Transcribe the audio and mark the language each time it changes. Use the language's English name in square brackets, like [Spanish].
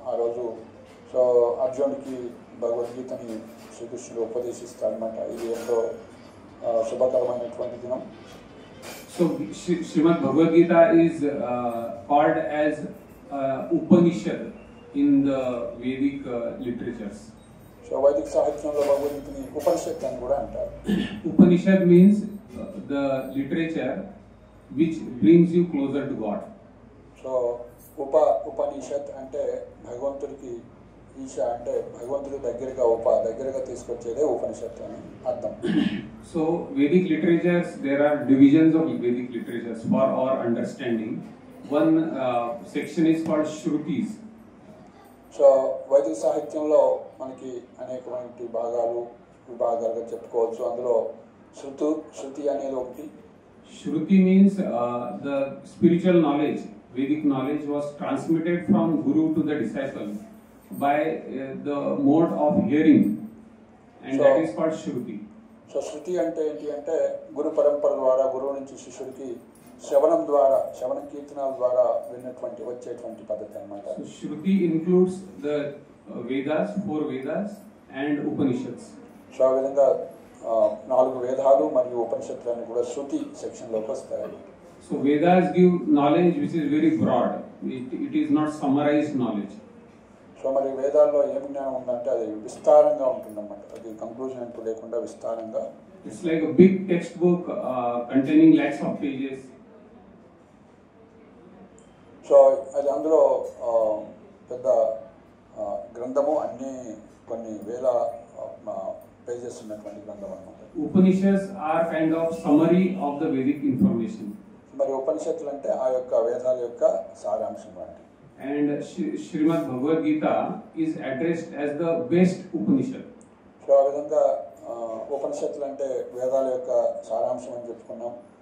[Telugu] ఆ రోజు సో అర్జునుడికి భగవద్గీతని శ్రీకృష్ణుడు ఉపదేశిస్తారన్నమాట. ఇది ఎంతో శుభకరమైనటువంటి దినం. [English] So Srimad Bhagavad Gita is called as Upanishad in the Vedic literatures. [Telugu] So వైదిక సాహిత్యంలో భగవద్గీతని ఉపనిషత్ అని కూడా అంటారు. [English] Upanishad means the literature which brings you closer to God. [Telugu] So ఉపనిషత్ అంటే భగవంతుడికి ఈశ అంటే భగవంతుడి దగ్గరగా తీసుకొచ్చేదే ఉపనిషత్ అని అర్థం. [English] So Vedic literatures, there are divisions of Vedic literatures for our understanding. One section is called Shrutis. [Telugu] So వైదిక సాహిత్యంలో మనకి అనేకమైన విభాగాలుగా చెప్పుకోవచ్చు. అందులో శృతి అనేది ఒకటి. [English] Shruti means the spiritual knowledge. Vedic knowledge was transmitted from Guru to the disciple by the mode of hearing, and that is called Shruti. [Telugu] So శృతి అంటే ఏంటి అంటే గురు పరంపర ద్వారా గురువు నుంచి శిష్యుడికి శ్రవణ కీర్తనాల ద్వారా వచ్చేటువంటి పద్ధతి అన్నమాట. [English] So Shruti includes the Vedas, 4 Vedas and Upanishads. [Telugu] So ఆ విధంగా 4 వేదాలు మరియు ఉపనిషత్తులన్నీ కూడా శృతి సెక్షన్లోకి వస్తాయి. [English] So Vedas give knowledge which is very broad. It is not summarized knowledge. [Telugu] So మరి వేదాల్లో ఏం జ్ఞానం ఉందంటే అది విస్తారంగా ఉంటుందన్నమాట. అది కంక్లూజన్ అంటూ లేకుండా విస్తారంగా. [English] It's like a big textbook containing lakhs of pages. [Telugu] So అది అందులో పెద్ద గ్రంథము, అన్ని కొన్ని వేల పేజెస్ ఉన్నటువంటి గ్రంథం అన్నమాట. [English] Upanishads are kind of summary of the Vedic information. [Telugu] మరి ఉపనిషత్తులు అంటే ఆ యొక్క వేదాల యొక్క సారాంశం లాంటి. [English] And Srimad Bhagavad Gita is addressed as the best Upanishad. [Telugu] So ఆ విధంగా ఉపనిషత్తులు అంటే వేదాల యొక్క సారాంశం అని చెప్పుకున్నాం.